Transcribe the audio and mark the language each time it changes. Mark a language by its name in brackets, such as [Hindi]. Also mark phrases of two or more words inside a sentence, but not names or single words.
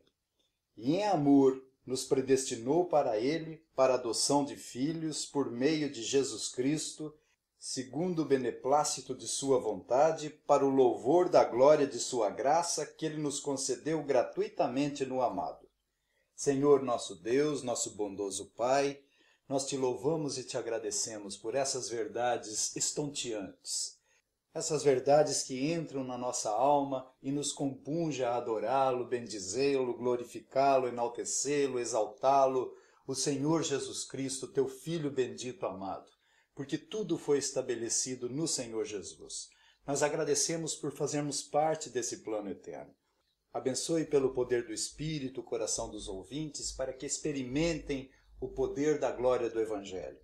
[Portuguese] E em amor nos predestinou para ele, para a adoção de filhos, por meio de Jesus Cristo, segundo o beneplácito de sua vontade, para o louvor da glória de sua graça, que ele nos concedeu gratuitamente no amado. Senhor nosso Deus, nosso bondoso Pai, nós te louvamos e te agradecemos por essas verdades estonteantes, essas verdades que entram na nossa alma e nos compunge a adorá-lo, bendizê-lo, glorificá-lo, enaltecê-lo, exaltá-lo, o Senhor Jesus Cristo, teu Filho bendito amado, porque tudo foi estabelecido no Senhor Jesus. Nós agradecemos por fazermos parte desse plano eterno. Abençoe pelo poder do Espírito o coração dos ouvintes para que experimentem o poder da glória do Evangelho.